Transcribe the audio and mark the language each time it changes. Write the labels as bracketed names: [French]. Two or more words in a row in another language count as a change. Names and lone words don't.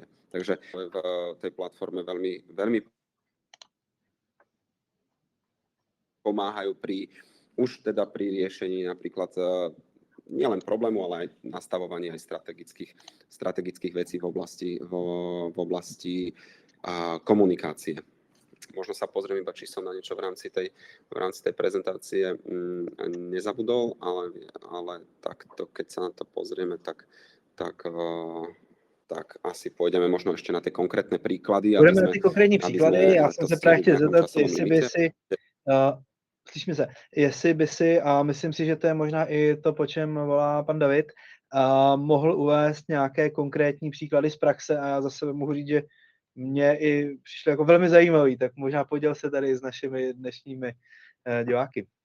[Slovak] Takže v tej platforme veľmi, veľmi pomáhajú pri riešení napríklad nielen problému, ale aj nastavovaní aj strategických vecí v oblasti komunikácie. Možno sa pozriem iba, či som na niečo v rámci tej prezentácie nezabudol, ale takto, keď sa na to pozrieme, tak asi pôjdeme možno ešte na tie konkrétne príklady. [Czech] Budeme na ty konkrétní příklady. Já jsem se právě chtěl zeptat, jestli by si, a myslím si, že to je možná i to, po čem volá pan David, mohl uvést nějaké konkrétní příklady z praxe, a já zase mohu říct, že mě i přišlo jako velmi zajímavý, tak možná poděl se tady s našimi dnešními diváky.